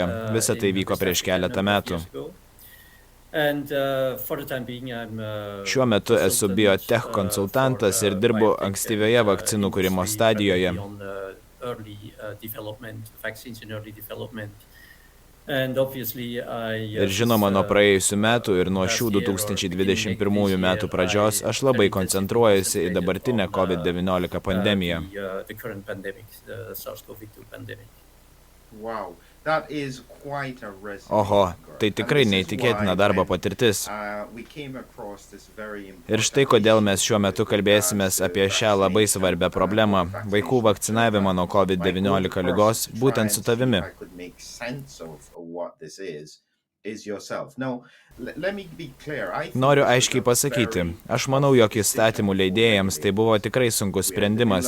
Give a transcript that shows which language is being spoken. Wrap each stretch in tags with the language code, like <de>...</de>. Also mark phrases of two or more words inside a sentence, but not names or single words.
<lt>Visa tai vyko prieš keletą metų. Šiuo metu esu biotech konsultantas ir dirbu ankstyvioje vakcinų kūrimo stadijoje.</lt> <en>And obviously</en> <lt>Ir žinoma, nuo praėjusių metų ir nuo šių 2021 metų pradžios aš labai koncentruojuosi į dabartinę COVID-19 pandemiją.</lt> <en>the current pandemic, the SARS-CoV-2 pandemic. Wow, that is quite a resume.</en> <lt>Oho, tai tikrai neįtikėtina darbo patirtis. Ir štai kodėl mes šiuo metu kalbėsimės apie šią labai svarbią problemą – vaikų vakcinavimą nuo COVID-19 ligos būtent su tavimi. Noriu aiškiai pasakyti, aš manau, jog įstatymų leidėjams tai buvo tikrai sunkus sprendimas.</lt>